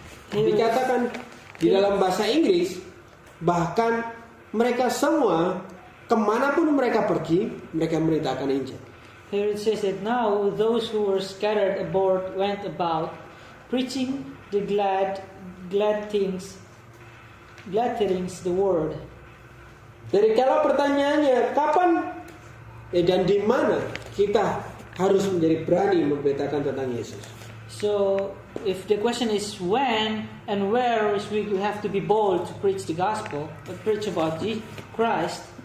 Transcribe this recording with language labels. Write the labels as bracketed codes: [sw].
[id] Dikatakan di dalam bahasa Inggris, bahkan mereka semua kemanapun mereka pergi, mereka memberitakan Injil. [en] Here it says that now those who were scattered abroad went about preaching the glad tidings the word. [id] Jadi kalau pertanyaannya kapan dan di mana kita harus menjadi berani memberitakan tentang Yesus. [en] So if the question is when and where is we have to be bold to preach the gospel, to preach about Christ.